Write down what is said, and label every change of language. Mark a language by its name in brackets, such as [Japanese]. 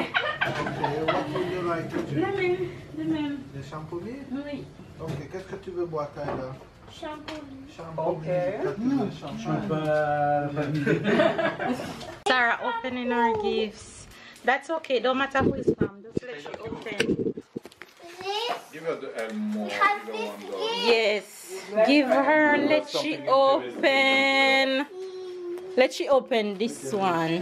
[English] Okay, what would you like to drink? [French] Le même. Des champomis? Oui. Ok, qu'est-ce que tu veux boire, Tyler? [English] Shampoo. [French] Champomis. Ok. Qu'est-ce que tu veux, champomis? [English] Sarah opening her gifts. That's okay, don't matter who is from, just let she open. Give her the Elmo. Yes, give her, let she open. Let she open this one.